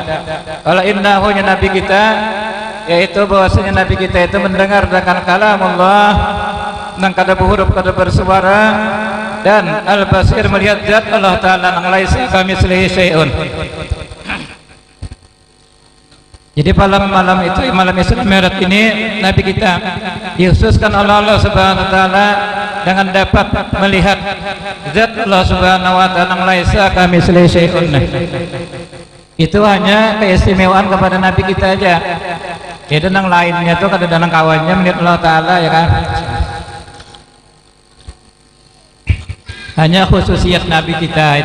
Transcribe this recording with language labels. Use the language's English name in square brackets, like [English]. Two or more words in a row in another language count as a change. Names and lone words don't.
[Indonesian] Kalau innahunya Nabi kita, yaitu bahwasanya Nabi kita itu mendengar dengan kalam Allah, [Banjar] nang kada [Indonesian] huruf kada bersuara, dan Al-Basir, melihat zat Allah Ta'ala nang [Arabic] ليس كمثله شيء. [Indonesian] Jadi malam itu, malam Isra Mi'raj ini, Nabi kita dikhususkan oleh Allah [Arabic] سبحانه وتعالى [Indonesian] dengan dapat melihat zat Allah [Arabic] سبحانه وتعالى [Indonesian] nang [Arabic] ليس كمثله شيء. [Indonesian] Itu hanya keistimewaan kepada Nabi kita aja. [Banjar] Itu nang lainnya tuh kada ada nang kawannya melihat Allah Ta'ala, ya kan? [Indonesian] Hanya khususiat Nabi kita.